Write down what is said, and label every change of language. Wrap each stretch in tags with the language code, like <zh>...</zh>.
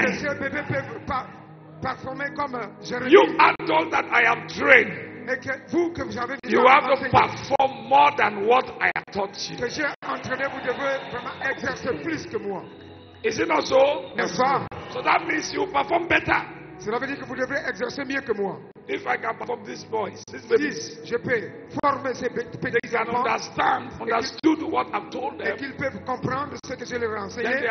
<fr>et que ce bébé peut performer comme Jeremiah,</fr> <en>you are told that I am trained.</en> <fr>Et que vous, que vous avez</fr> <en>you have to perform more than what I have taught you.</en> <fr>Que j'ai entraîné, vous devez vraiment exercer plus que moi.</fr> <en>Is it not so?</en> <fr>N'est-ce pas?</fr> <en>So that means you perform better.</en> <fr>Cela veut dire que vous devez exercer mieux que moi.</fr> <en>If I can perform this voice, this baby,</en> <fr>si je peux former ces petits enfants,</fr> <en>understood what I've told them,</en> <fr>et qu'ils peuvent comprendre ce que je leur ai enseigné,</fr>